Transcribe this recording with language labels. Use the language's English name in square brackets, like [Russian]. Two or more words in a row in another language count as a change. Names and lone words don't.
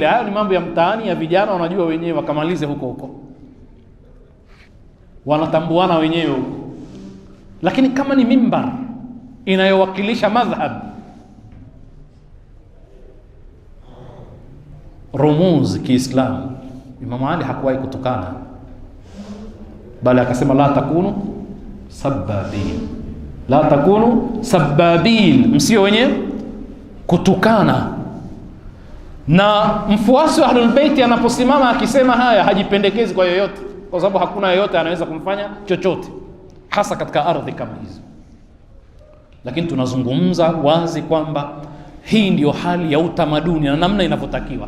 [Swahili] Hayo ni mambo ya mtaani ya vijana, wanajua wenyewe, wakamalize huko huko, wanatambuana wenyewe huko. Lakini kama ni mimbar inayowakilisha madhhab, rumuz Kiislamu, Imam Ali hakuwahi kutukana, bali akasema [Arabic] لا تكونوا سبابين، لا تكونوا سبابين, [Swahili] msio wenye kutukana. Na mfuasi wa Ahlul Bait anaposimama akisema haya, hajipendekezi kwa yoyote, kwa sababu hakuna yoyote anaweza kumfanya chochote, hasa katika ardhi kama hizo. Lakini tunazungumza wazi kwamba hii ndiyo hali ya utamaduni na namna inavyotakiwa.